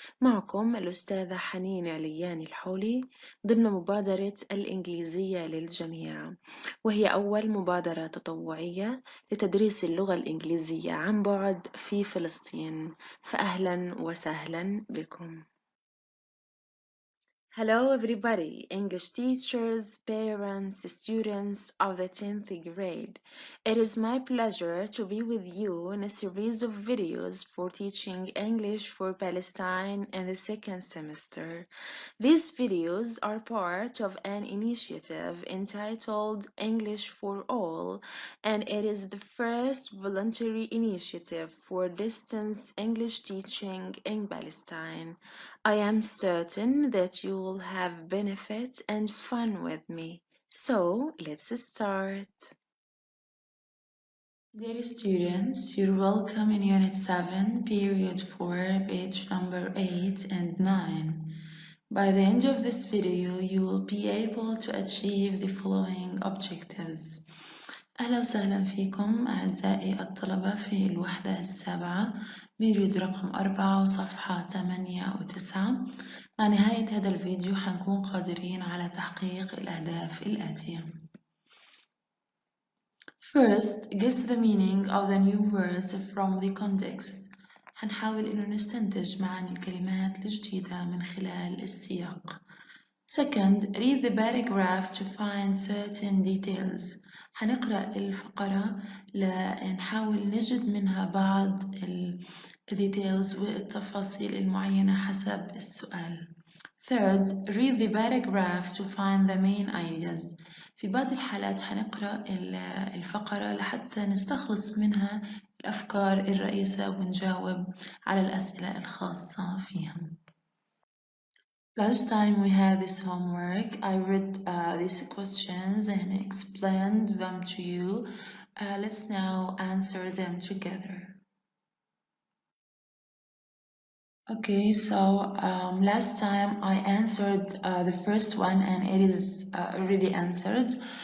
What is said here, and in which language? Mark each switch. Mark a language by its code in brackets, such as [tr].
[ar] معكم الأستاذة حنين علياني الحولي ضمن مبادرة الإنجليزية للجميع، وهي أول مبادرة تطوعية لتدريس اللغة الإنجليزية عن بعد في فلسطين، فأهلا وسهلا بكم. [en] Hello everybody, English teachers, parents, students of the 10th grade. It is my pleasure to be with you in a series of videos for teaching English for Palestine in the second semester. These videos are part of an initiative entitled English for All, and it is the first voluntary initiative for distance English teaching in Palestine. I am certain that you will have benefit and fun with me. So, let's start. Dear students, you're welcome in Unit 7, Period 4, page number 8 and 9. By the end of this video, you will be able to achieve the following objectives. [ar] أهلا وسهلا فيكم أعزائي الطلبة في الوحدة السابعة، بيريد رقم 4 وصفحة 8 و9. مع نهاية هذا الفيديو حنكون قادرين على تحقيق الأهداف الآتية. [en] First, guess the meaning of the new words from the context. [ar] حنحاول إنه نستنتج معاني الكلمات الجديدة من خلال السياق. [en] Second, read the paragraph to find certain details. [ar] حنقرأ الفقرة لنحاول نجد منها بعض details والتفاصيل المعينة حسب السؤال. [en] Third, read the paragraph to find the main ideas. [ar] في بعض الحالات حنقرأ الفقرة لحتى نستخلص منها الأفكار الرئيسة ونجاوب على الأسئلة الخاصة فيها. [en] Last time we had this homework, I read these questions and explained them to you. Let's now answer them together. Okay, so last time I answered the first one and it is already answered.